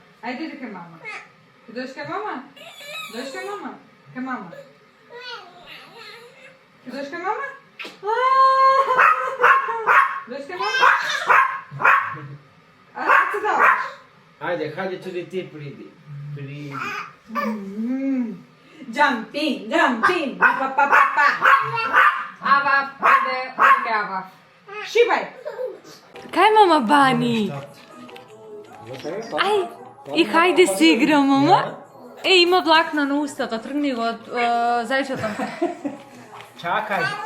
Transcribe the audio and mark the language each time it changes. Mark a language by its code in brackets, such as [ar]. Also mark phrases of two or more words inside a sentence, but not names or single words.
[mk] Ајде иди кај мама. Ти дојдеш кај мама? Дојдеш кај мама? Кај мама. Ти дојдеш кај мама? Дојдеш кај мама? А се даваш? Ајде, хајде туди ти приди. Приди. [en] Jumping, jumping, pa pa pa pa. [mk] Ава, ајде, оди ава. Шибај. Кај мама Бани? Ај, и хајде се игра, мама. Има влакна на устата, тргни го од зајчето. Чакај.